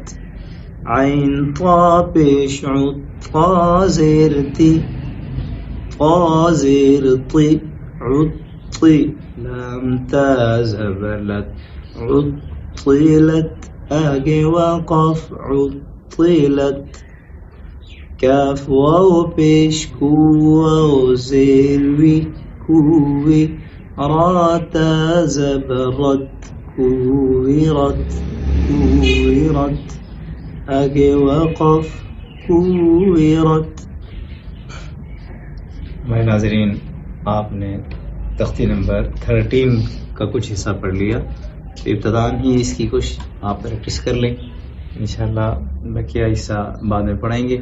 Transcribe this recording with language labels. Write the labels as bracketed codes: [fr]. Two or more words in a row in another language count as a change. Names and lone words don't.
[ur] عین طا پیش عطا زیر تی طا زیر طی عطی لام تا زبرت عطلت آگے وقف عطلت. کاف واو پیش کو واو زیر وی کوی را تا زبرت کویرت آگے وقف کویرت. ہمارے ناظرین، آپ نے تختی نمبر 13 کا کچھ حصہ پڑھ لیا. ابتداً ہی اس کی کچھ آپ پریکٹس کر لیں. انشاءاللہ بقیہ حصہ بعد میں پڑھائیں گے.